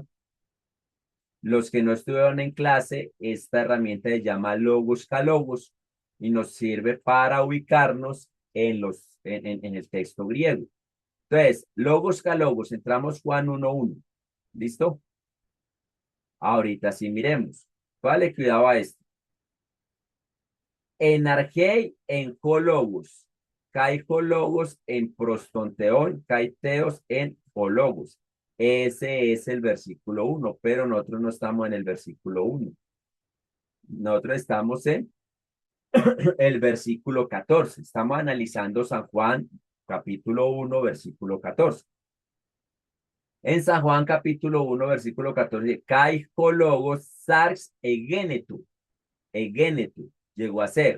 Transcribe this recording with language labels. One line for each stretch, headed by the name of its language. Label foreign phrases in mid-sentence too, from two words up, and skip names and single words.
Spanish: Los que no estuvieron en clase, esta herramienta se llama Logos Calogos y nos sirve para ubicarnos en el texto griego. Entonces, Logos Calogos, entramos Juan 1:1. ¿Listo? Ahorita sí miremos. Vale, cuidado a esto.
Greek: Ἐν ἀρχῇ ἦν ὁ λόγος. Καὶ ὁ λόγος ἦν πρὸς τὸν θεόν, καὶ θεὸς ἦν ὁ λόγος.
Spanish: Ese es el versículo 1, pero nosotros no estamos en el versículo 1. Nosotros estamos en el versículo 14. Estamos analizando San Juan, capítulo 1, versículo 14. En San Juan, capítulo 1, versículo 14,
Greek: καὶ λόγος σὰρξ ἐγένετο,
Spanish: llegó a ser.